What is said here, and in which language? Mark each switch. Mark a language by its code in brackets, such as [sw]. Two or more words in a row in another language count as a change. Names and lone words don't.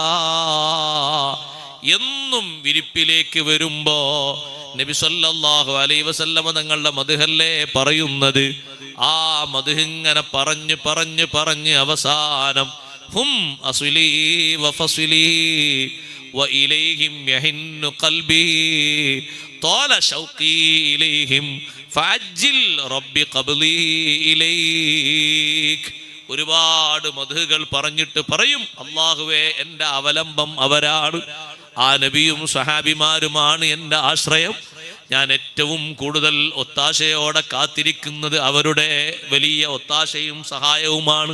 [ml] എന്നും വിരിപ്പിലേക്ക് വരുമ്പോ നബി [ar] صلى الله عليه وسلم [ml] തങ്ങളുടെ മദ്ഹല്ലേ പറയുന്നത്. ആ മദ്ഹ് ഇങ്ങനെ പറഞ്ഞു അവസാനം [ar] هم أصلي وفصلي وإليهم يحن قلبي طال شوقي إليهم فعجل ربي قبلي إليك. [ml] ഒരുപാട് മദ്ഹുകൾ പറഞ്ഞിട്ട് പറയും, അല്ലാഹുവേ എൻ്റെ അവലംബം അവരാണ്, ആ നബിയും സഹാബിമാരുമാണ് എൻ്റെ ആശ്രയം. ഞാൻ ഏറ്റവും കൂടുതൽ ഒത്താശയോടെ കാത്തിരിക്കുന്നത് അവരുടെ വലിയ ഒത്താശയും സഹായവുമാണ്.